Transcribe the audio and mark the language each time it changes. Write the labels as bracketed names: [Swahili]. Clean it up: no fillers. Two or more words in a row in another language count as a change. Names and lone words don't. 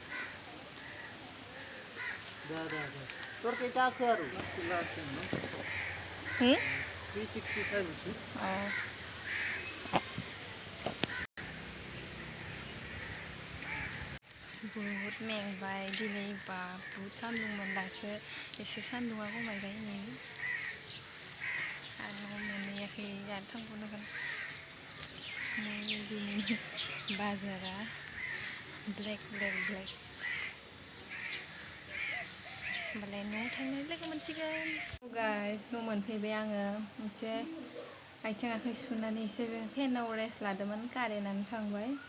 [Assamese] তোৰ কেইটা আছে আৰু কিবা আছে ন 365 আছে [Bodo] बहुत मेंबाय दिनै बा बहुत सान्दुंमोन दासो एसे सान्दुंआ खमायबाय नै आरो मोनहैयाखै आरो थांबावनांगोन नै दिनैनि बाजारा ब्लेक होमबालाय न'आव थांनाय लोगो मोनसिगोन गाइस न' मोनफैबाय आङो एसे आथिं आखाइ सुनानै एसे फेनाव रेस्ट लादोंमोन कारेन्टआनो थांबाय